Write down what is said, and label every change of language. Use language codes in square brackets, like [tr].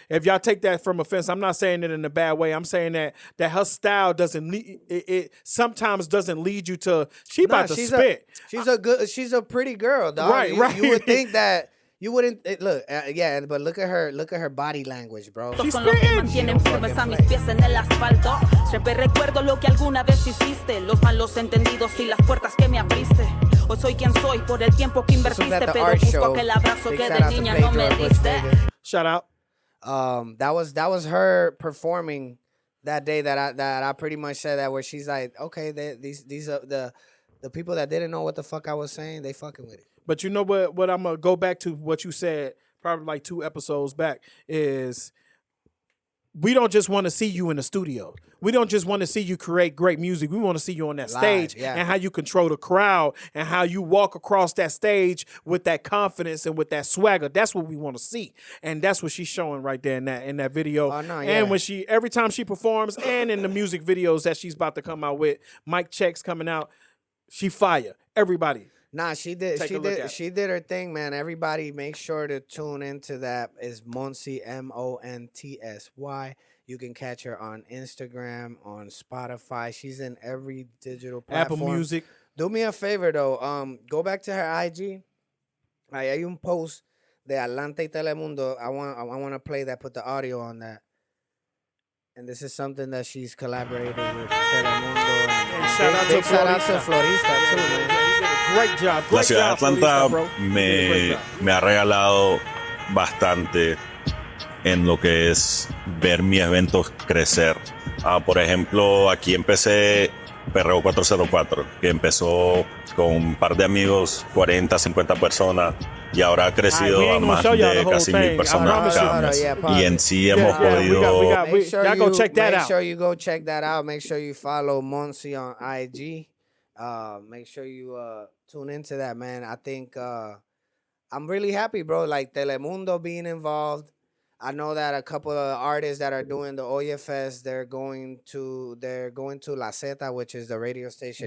[en] If y'all take that from offense, I'm not saying it in a bad way. I'm saying that her style doesn't lead, it sometimes doesn't lead you to she about to spit. She's a pretty girl, dog. Right. You would think that you wouldn't but look at her body language, bro. She's [es] Son los que [en] spitting. [es] mantienen firmes a mis pies en el asfalto. Siempre recuerdo lo que alguna vez hiciste, los malos entendidos y las puertas que me abriste. Hoy soy quien soy por el tiempo que invertiste, pero busco aquel abrazo que de niña no me diste. [en] Shout out. That was her performing that day that I pretty much said that, where she's like, okay, these are the people that didn't know what the fuck I was saying, they fucking with it. But you know what I'm gonna go back to what you said probably like 2 episodes back is we don't just want to see you in the studio. We don't just want to see you create great music. We want to see you on that stage and how you control the crowd and how you walk across that stage with that confidence and with that swagger. That's what we want to see. And that's what she's showing right there in that video. Oh, no, and when every time she performs and in the music videos that she's about to come out with, Mic Check's coming out, she fire. Everybody. Nah, she did her thing, man. Everybody make sure to tune into that. Is Montsy, Montsy. You can catch her on Instagram, on Spotify. She's in every digital platform. Apple Music. Do me a favor though. Go back to her IG. [es] Ahí hay un post de Atlanta y Telemundo. [en] I want to play that, put the audio on that. And this is something that she's collaborated with Telemundo. And shout out to Florista too, man. Great job. [es] La ciudad de Atlanta me ha regalado bastante en lo que es ver mis eventos crecer. Por ejemplo, aquí empecé Perreo 404, que empezó con un par de amigos, 40, 50 personas, y ahora ha crecido a más de casi 1,000 personas acá. Y en sí hemos podido... [en] Make sure go check that out. Make sure you go check that out. Make sure you follow Montsy on IG. Make sure you tune into that, man. I think I'm really happy, bro. Like Telemundo being involved. I know that a couple of artists that are doing the Oye Fest, they're going to La Zeta, which is the radio station.